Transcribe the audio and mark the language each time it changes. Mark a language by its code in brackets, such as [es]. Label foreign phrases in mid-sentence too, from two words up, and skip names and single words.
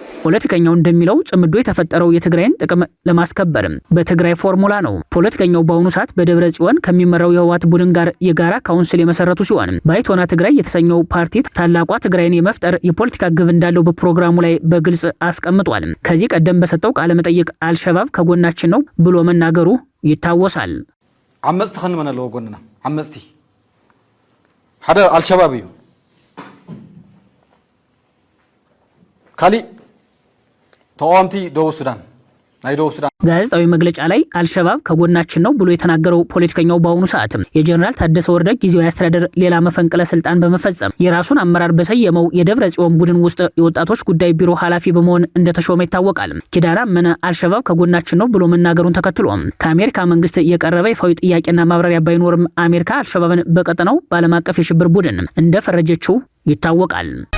[am] ፖለቲከኛው እንደሚለው ጽምዶ የተፈጠረው የትግራይን ጥቅም ለማስከበር በትግራይ ፎርሙላ ነው። ፖለቲከኛው በአሁኑ ሰዓት በደብረ ጽዮን ከሚመራው የህወሓት ቡድን ጋር የጋራ ካውንስል የመሰረቱ ሲሆን ባይቶና ትግራይ የተሰኘው ፓርቲ ታላቋ ትግራይን የመፍጠር የፖለቲካ ግብ እንዳለው በፕሮግራሙ ላይ በግልጽ አስቀምጧል። ከዚህ ቀደም በሰጠው ቃለ መጠይቅ አልሸባብ ከጎናችን ነው ብሎ መናገሩ ይታወሳል። [ti] ዓመጽቲ ከንመነለው ጎንና ዓመጽቲ ሓደ አልሸባብ እዩ ካሊ ተቃዋምቲ ደቡብ ሱዳን ናይ ደቡብ ሱዳን [am] ጋዜጣዊ መግለጫ ላይ አልሸባብ ከጎናችን ነው ብሎ የተናገረው ፖለቲከኛው በአሁኑ ሰዓት የጀነራል ታደሰ ወረደ ጊዜያዊ አስተዳደር ሌላ መፈንቅለ ስልጣን በመፈጸም የራሱን አመራር በሰየመው የደብረ ጽዮን ቡድን ውስጥ የወጣቶች ጉዳይ ቢሮ ኃላፊ በመሆን እንደተሾመ ይታወቃል። ኪዳነ አመነ አልሸባብ ከጎናችን ነው ብሎ መናገሩን ተከትሎ ከአሜሪካ መንግስት የቀረበ ይፋዊ ጥያቄና ማብራሪያ ባይኖርም አሜሪካ አልሸባብን በቀጠናው በዓለም አቀፍ የሽብር ቡድን እንደፈረጀችው ይታወቃል።